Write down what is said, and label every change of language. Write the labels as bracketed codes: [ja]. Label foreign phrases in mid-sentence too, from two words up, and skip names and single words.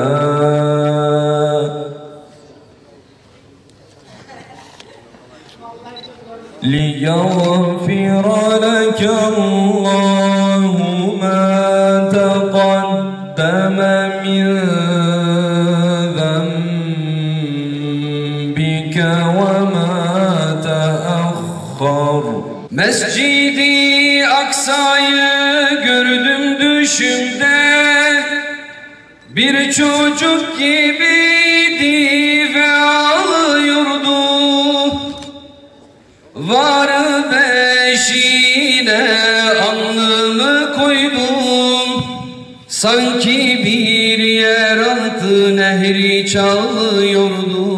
[ar] ليغفر لك الله ما تقدم من ذنبك وما تأخر. [tr] Mescid-i Aksa'yı gördüm düşümde, bir çocuk gibiydi ve ağlıyordu. Var beşiğine alnımı koydum, sanki bir yeraltı nehri çalıyordu.